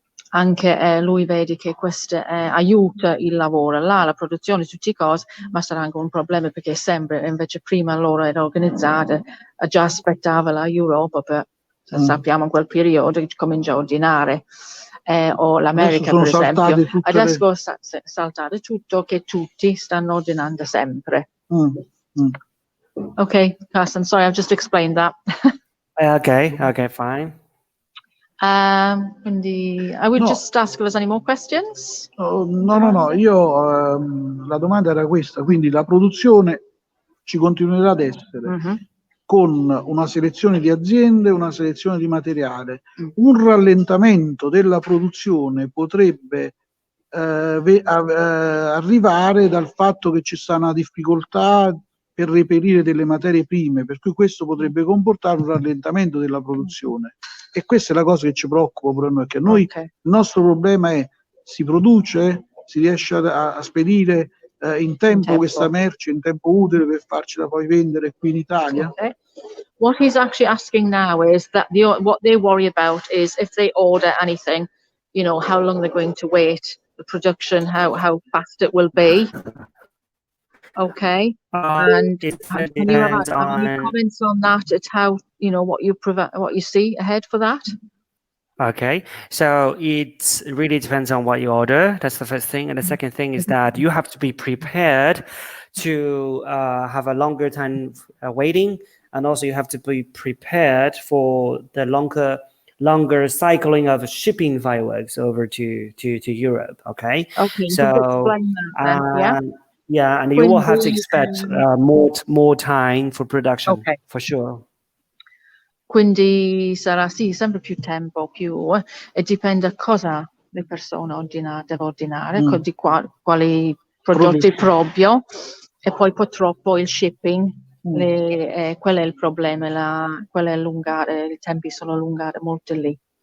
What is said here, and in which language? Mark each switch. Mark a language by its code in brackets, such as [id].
[it] Anche lui vede che questo aiuta il lavoro, la produzione, tutte cose, ma sarà anche un problema perché sempre, invece prima loro era organizzata, già aspettava la Europa, sappiamo in quel periodo che comincia a ordinare, o l'America per esempio, adesso è saltato tutto, che tutti stanno ordinando sempre. [en] Okay, Carson, sorry, I've just explained that. Okay, fine. Quindi I would No. just ask if there's any more questions. [it] No, io la domanda era questa, quindi la produzione ci continuerà ad essere con una selezione di aziende, una selezione di materiale. Un rallentamento della produzione potrebbe arrivare dal fatto che ci sta una difficoltà per reperire delle materie prime, per cui questo potrebbe comportare un rallentamento della produzione. E questa è la cosa che ci preoccupa per noi, perché noi il nostro problema è: si produce, si riesce a spedire in tempo questa merce, in tempo utile per farcela poi vendere qui in Italia? [en] Okay. What he's actually asking now is that what they worry about is if they order anything, you know, how long they're going to wait, the production, how fast it will be. Okay. And It can you have depends any on. comments on that? At how, you know, what you see ahead for that? Okay, so it really depends on what you order. That's the first thing. And the second thing is that you have to be prepared to have a longer time waiting. And also you have to be prepared for the longer cycling of shipping fireworks over to Europe. Okay. Okay. So explain that then, yeah, and you will have to expect more time for production, for sure. [it] Quindi sarà sì, sempre più tempo, e dipende cosa le persone devono ordinare, di quali prodotti proprio, e poi purtroppo il shipping, quello è il problema, quello è allungare, i tempi sono allungati molto lì.